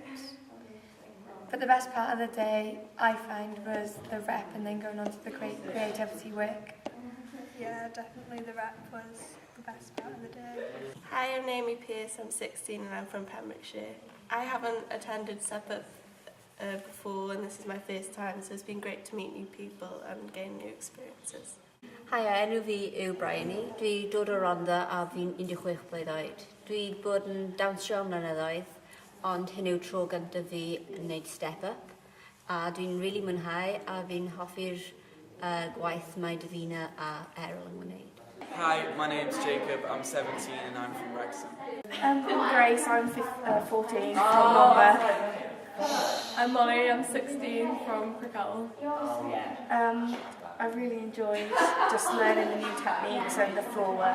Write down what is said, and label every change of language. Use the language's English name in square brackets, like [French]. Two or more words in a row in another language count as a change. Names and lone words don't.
[English] But the best part of the day, I find, was the rep and then going on to the great creativity work. Yeah, definitely the rep was the best part of the day. Hi, I'm Naomi Pearce, I'm 16 and I'm from Pembrokeshire. I haven't attended Step Up before and this is my first time, so it's been great to meet new people and gain new experiences. [Welsh] Hi, enw fi yw Bryony. Dwi dod o Rhondda a fi'n 16 blwydd oed. Dwi bod yn dawnsio am blynyddoedd, ond hyn yw tro gyntaf fi yn gwneud Step Up. A dwi'n really mwynhau a fi'n hoffi'r gwaith mae Davina a Errol yn gwneud. [English] Hi, my name's Jacob, I'm 17 and I'm from Wrexham. I'm Grace, I'm 14 from Monmouth. I'm Molly, I'm 16 from Crickell. I really enjoyed just learning the new techniques and the floor work.